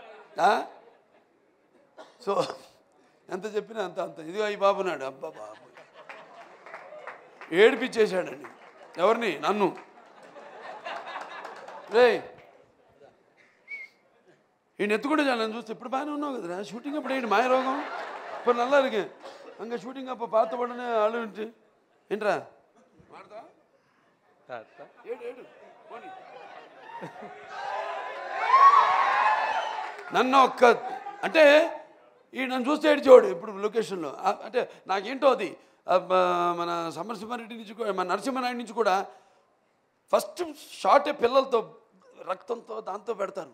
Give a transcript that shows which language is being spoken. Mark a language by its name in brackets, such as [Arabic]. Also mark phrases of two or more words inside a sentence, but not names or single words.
[Telugu] సో ఎంత చెప్పినా అంత ఇదిగో ఈ బాబు నాడు అబ్బా బాబు ఏడిపించేశాడండి. ఎవరిని? నన్ను. రే ఈయన ఎత్తుకుంటే చాలు నన్ను చూస్తే. ఇప్పుడు బాగానే ఉన్నావు కదరా షూటింగ్ అప్పుడు. ఏంటి మాయ రోగం ఇప్పుడు [Tamil] நல்லா இருக்கு அங்கே ஷூட்டிங் அப்போ பார்த்த உடனே அழுன்ட்டு [Telugu] ఏంట్రా నన్ను ఒక్క అంటే ఈ నన్ను చూస్తే ఏడ్చేవాడు ఇప్పుడు లొకేషన్లో. అంటే నాకేంటో అది మన సమరసింహారెడ్డి నుంచి కూడా, మన నరసింహనాయుడు నుంచి కూడా [English] first shot [Telugu] పిల్లలతో రక్తంతో దాంతో పెడతారు.